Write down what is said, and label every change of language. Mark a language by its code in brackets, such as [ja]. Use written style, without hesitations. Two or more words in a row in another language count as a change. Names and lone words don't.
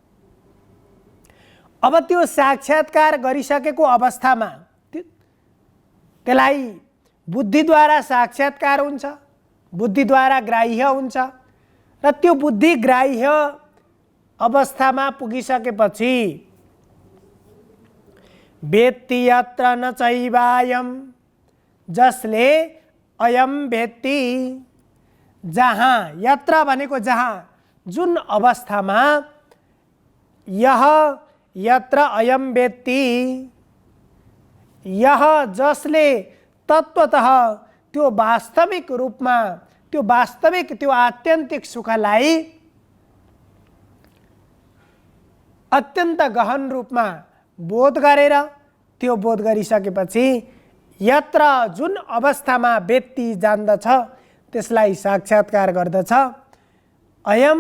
[ne] अब त्यो साक्षात्कार गरिसकेको अवस्थामा त्यसलाई बुद्धिद्वारा साक्षात्कार हुन्छ, बुद्धिद्वारा ग्राह्य हुन्छ, र त्यो बुद्धिग्राह्य अवस्थामा पुगिसकेपछि [sa] वेत्ति यत्र न चैवायं, जसले अयम वेत्ति, [ne] जहाँ, यत्र भनेको जहाँ, जुन अवस्थामा, [sa] यह यत्र अयम वेत्ति, [ne] यह जसले तत्त्वतः त्यो वास्तविक रूपमा, त्यो वास्तविक, त्यो आत्यन्तिक सुखलाई अत्यन्त गहन रूपमा बोध गरेर, त्यो बोध गरिसकेपछि यत्र जुन अवस्थामा व्यक्ति जान्दछ त्यसलाई साक्षात्कार गर्दछ।